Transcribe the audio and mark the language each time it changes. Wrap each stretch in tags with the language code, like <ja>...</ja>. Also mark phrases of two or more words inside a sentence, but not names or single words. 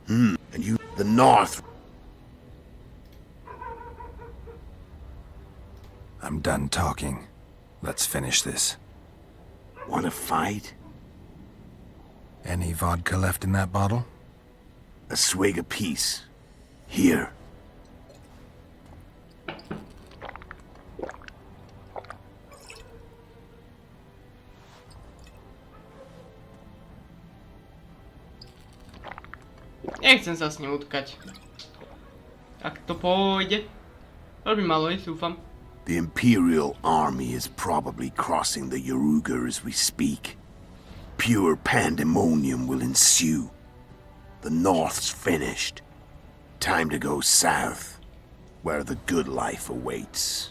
<en>And you, the North... I'm done talking. Let's finish this. Want to fight? Any vodka left in that bottle? A swig apiece. Here.</en> <sk>Nechcem sa s ním utkať. Ak to pôjde, veľmi malo ísť, dúfam.</sk> <en>The Imperial army is probably crossing the Yaruga as we speak. Pure pandemonium will ensue. The North's finished. Time to go south, where the good life awaits.</en>